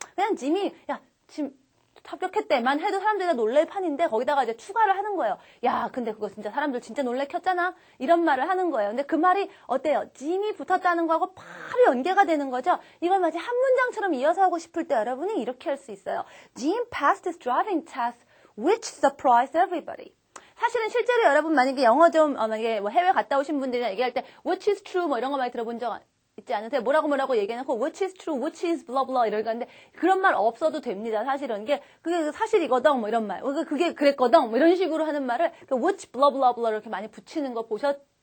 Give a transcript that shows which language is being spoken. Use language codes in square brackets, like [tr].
[ko] 그냥 짐이 지금 합격했대만 해도 사람들이 다 놀랄 판인데 거기다가 이제 추가를 하는 거예요. 야, 근데 그거 진짜 사람들 진짜 놀래켰잖아. 이런 말을 하는 거예요. 근데 그 말이 어때요? 짐이 붙었다는 거하고 바로 연계가 되는 거죠. 이걸 마치 한 문장처럼 이어서 하고 싶을 때 여러분이 이렇게 할 수 있어요. [en] Jim passed his driving test, which surprised everybody. [ko] 사실은 실제로 여러분 만약에 영어 좀 만약에 뭐 해외 갔다 오신 분들이랑 얘기할 때 [en] which is true [ko] 뭐 이런 거 많이 들어본 적 있지 않으세요? 뭐라고 얘기해놓고 [en] which is true, which is blah blah [ko] 이럴 건데 그런 말 없어도 됩니다. 사실은 그게 사실이거든 뭐 이런 말, 그게 그랬거든 뭐 이런 식으로 하는 말을 [en] which blah blah blah [ko] 이렇게 많이 붙이는 거 보셨나요?